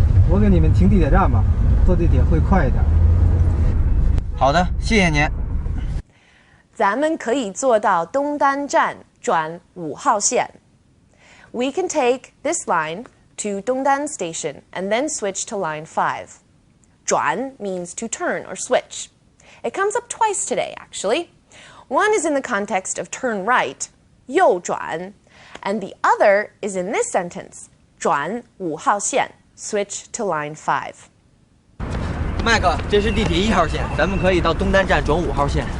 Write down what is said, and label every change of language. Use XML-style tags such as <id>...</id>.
<zh>我给你们停地铁站吧，坐地铁会快一点。好的，谢谢您。咱们可以坐到东单站转5号线。</zh> <en>We can take this line to Dongdan Station and then switch to line 5. 转 means to turn or switch. It comes up twice today, actually. One is in the context of turn right, 右转, and the other is in this sentence, 转5号线, switch to line 5.</en> <zh>麦克，这是地铁1号线，咱们可以到东单站转5号线。</zh>